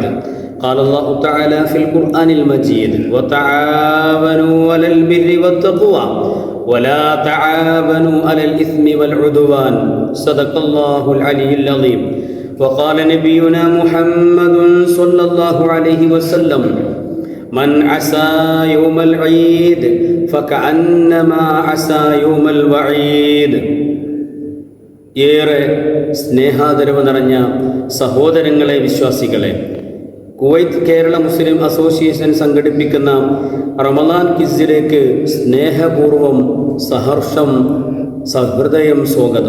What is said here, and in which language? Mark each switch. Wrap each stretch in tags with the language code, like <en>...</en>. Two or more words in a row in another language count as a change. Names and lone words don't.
<ar>قال الله تعالى في القرآن المجيد وتعاونوا على البر والتقوى ولا تعاونوا على الإثم والعدوان. صدق الله العلي العظيم. وقال نبينا محمد صلى الله عليه وسلم من عصى يوم العيد فكأنما عصى يوم الوعيد.</ar> <ml>ഏറെ സ്നേഹാദരവ് നിറഞ്ഞ സഹോദരങ്ങളെ, വിശ്വാസികളെ, കുവൈത്ത് കേരള മുസ്ലിം അസോസിയേഷൻ സംഘടിപ്പിക്കുന്ന റമദാൻ ക്വിസിലേക്ക് സ്നേഹപൂർവം, സഹർഷം, സഹൃദയം സ്വാഗതം.</ml>